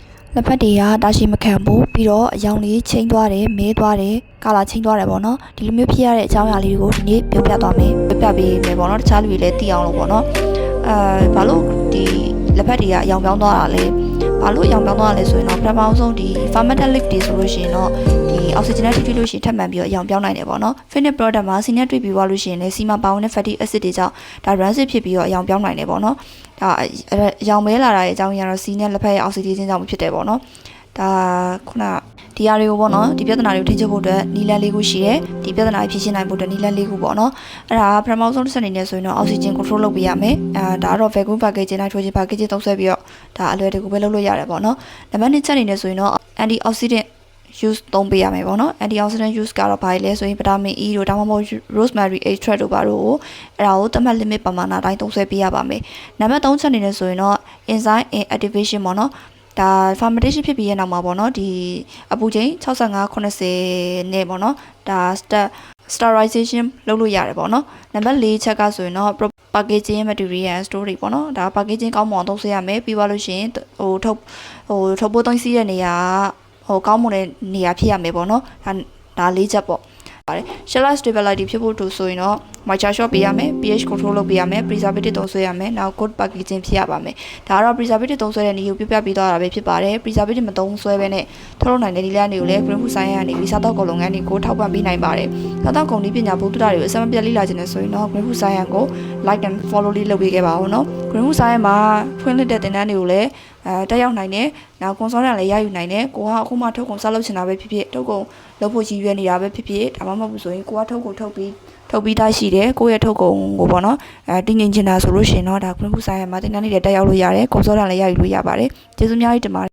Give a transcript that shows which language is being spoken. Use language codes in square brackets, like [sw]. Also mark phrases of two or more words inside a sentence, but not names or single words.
[my] လက်ဖက်တွေကတာရှိမခံဘူးပြီးတော့အယောင်လေးချင်းသွားတယ်မဲသွားတယ်ကာလာချင်းသွားတယ်ပေါ့နော်ဒီလိုမျိုးဖြစ်ရတဲ့အကြောင်းအရာလေးတွေကိုဒီနေ့ပြောပြသွားမယ်ပြပေးမယ်ပေါ့နော်တခြားလူတွေလည်းသိအောင်လို့ပေါ့နော်ဘာလို့ဒီလက်ဖက်တွေကအယောင်ပြောင်းသွားတာလဲဘာလို့အယောင်ပြောင်းသွားတာလဲဆိုရင်တော့ပထမဆုံးဒီ fermented တွေဆိုလို့ရှိရင်တော့ဒီ oxygen နဲ့ထိတွေ့လို့ရှိရင်ထပ်မံပြီးတော့အယောင်ပြောင်းနိုင်တယ်ပေါ့နော် [en] finished product [my] မှာစီနဲ့တွေ့ပြီးသွားလို့ရှိရင်လည်းစီမှာပါဝင်တဲ့ [en] fatty acid [my] တွေကြောင့်ဒါ rancid ဖြစ်ပြီးတော့အယောင်ပြောင်းနိုင်တယ်ပေါ့နော် ဒါအယောင်မဲလာတာရဲ့အကြောင်းရင်းကတော့စီနဲ့လက်ဖက်ရဲ့ oxidation ကြောင့်ဖြစ်တယ်ပေါ့နော်ဒါခုနဒီအရာတွေကိုပေါ့နော်ဒီပြဿနာတွေကိုထိချုပ်ဖို့အတွက်နီလန်လေးခုရှိတယ်ဒီပြဿနာကိုဖြေရှင်းနိုင်ဖို့အတွက်နီလန်လေးခုပေါ့နော်အဲ့ဒါပထမဆုံးတစ်ဆက်အနေနဲ့ဆိုရင်တော့ [en] oxygen control [my] လုပ်ပေးရမယ်ဒါကတော့ [en] vacuum packaging nitrogen packaging [my] သုံးဆွဲပြီးတော့ဒါအလွယ်တကူပဲလုပ်လို့ရတယ်ပေါ့နော်နံပါတ်2ချက်အနေနဲ့ဆိုရင်တော့ antioxidant use သုံးပေးရမယ်ပေါ့နော် [en] antioxidant use [my] ကတော့ဘာလဲဆိုရင် [en] vitamin E [my] တို့ဒါမှမဟုတ် [en] rosemary extract [my] တို့ဘာတို့ကိုအဲ့ဒါကိုသတ်မှတ် limit ပမာဏအတိုင်းသုံးဆွဲပေးရပါမယ်နံပါတ်3ချက်အနေနဲ့ဆိုရင်တော့ [en] enzyme activation [my] ပေါ့နော်ဒါ fermentation ဖြစ်ပြီးရဲ့နောက်မှာပေါ့နော်ဒီအပူချိန်65-80နဲ့ပေါ့နော်ဒါ sterilization လုပ်လို့ရတယ်ပေါ့ နော်နံပါတ်4ချက်ကဆိုရင်တော့ [en] packaging material and storage [my] ပေါ့နော်ဒါ packaging ကောင်းမွန်အောင်သုံးဆွဲရမယ်ပြီးသွားလို့ရှိရင်ထုတ်ပိုးသွင်းစီးတဲ့နေရာကောင်းမွန်တဲ့နေရာဖြစ်ရမယ်ပေါ့နော်ဒါ4ချက်ပေါ့ပါတယ် [en] shelf stability [my] ဖြစ်ဖို့ဆိုရင် တော့ [en] moisture shot [my] ပေးရမယ် [en] pH control [my] လုပ်ပေးရမယ် preservative သုံးဆွဲရမယ်နောက် [en] good packaging [my] ဖြစ်ရပါမယ်ဒါကတော့ preservative သုံးဆွဲတဲ့နည်းကိုပြပြပြီးသွားတာပဲဖြစ်ပါတယ် preservative မသုံးဆွဲဘဲနဲ့ထုတ်လုပ်နိုင် တဲ့နည်းလမ်းတွေကိုလည်း [en] green food science [my] ကနေပြီးစားသောက်ကုန်လုပ်ငန်းတွေကိုထောက်ပံ့ပေးနိုင်ပါတယ်စားသောက်ကုန်နည်းပညာဘုဒ္ဓတာတွေကိုအစမပြတ်လေ့လာခြင်းနဲ့ဆိုရင်တော့ [en] green food science [my] ကို [en] like and follow [my] လေးလုပ်ပေးခဲ့ပါဦးနော် [en] green food science [my] မှာဖွင့်လှစ်တဲ့သင်တန်းတွေကိုလည်းတက်ရောက်နိုင်တယ်နောက် consultant လည်းရယူနိုင်တယ်ကိုကအခုမှထုတ်ကုန်စလုပ်ချင်တာပဲဖြစ်ဖြစ်ထုတ်ကုန်လုပ်ဖို့ရည်ရွယ်နေတာပဲဖြစ်ဖြစ်ဒါမှမဟုတ်ဘူးဆိုရင်ကိုကထုတ်ပြီးသားရှိတယ်ကိုယ့်ရဲ့ထုတ်ကုန်ကိုပေါ့နော်တင်းငင်ချင်တာဆိုလို့ရှိရင်တော့ဒါ [en] green food science [my] မှာသင်တန်းတွေတက်ရောက်လို့ရတယ် consultant လည်းရယူလို့ရပါတယ်ကျေးဇူးများကြီးတင်ပါတယ်